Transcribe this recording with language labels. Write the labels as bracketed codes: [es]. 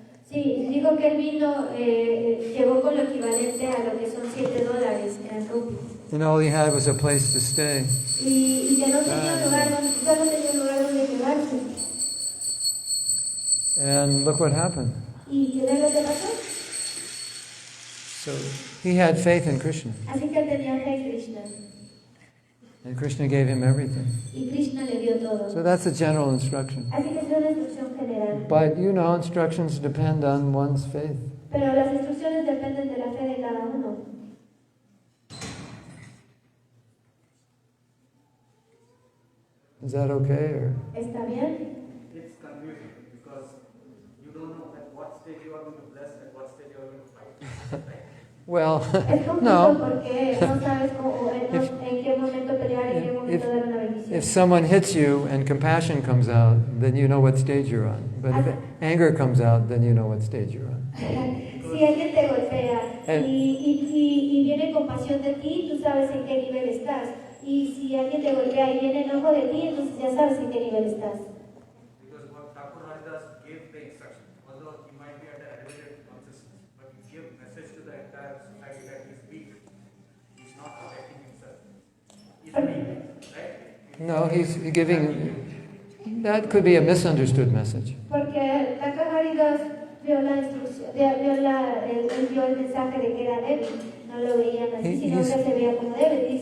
[es] Sí, digo que él vino, llegó con lo equivalente a lo que son $7 en rupias. [en] And all he had was a place to stay. [es] Y que no tenía un lugar donde quedarse. [en] And look what happened. [es] ¿Y qué es lo que pasó? [en] So he had faith in Krishna. [es] Así que él tenía fe en Krishna. [en] And Krishna gave him everything. [es] Y Krishna le dio todo. [en] So that's a general instruction. [es] Así que es una instrucción general. [en] But you know, instructions depend on one's faith. [es] Pero las instrucciones dependen de la fe de cada uno. [en] Is that okay? Or? [es] ¿Está bien? [en] It's confusing because you don't know at what stage you are going to bless and what stage you are going to fight. Right? Well, [es] Es confuso no. porque no sabes en qué momento pelear y en qué momento dar una bendición. [en] If someone hits you and compassion comes out, then you know what stage you're on. But if anger comes out, then you know what stage you're on. [es] Si alguien te golpea y viene compasión de ti, tú sabes en qué nivel estás. Y si alguien te golpea y viene enojo de ti, entonces ya sabes en qué nivel estás. [en] Because what Thakur Haridas gave the instruction, although he might be at an elevated consciousness, but he gave message to the entire society that he is weak. He's not protecting himself. He's weak, right? No, he's giving. That could be a misunderstood message. [es] Porque Thakur Haridas dio la instrucción, él dio el mensaje de que era débil. No lo veían así, sino que se veía como débil.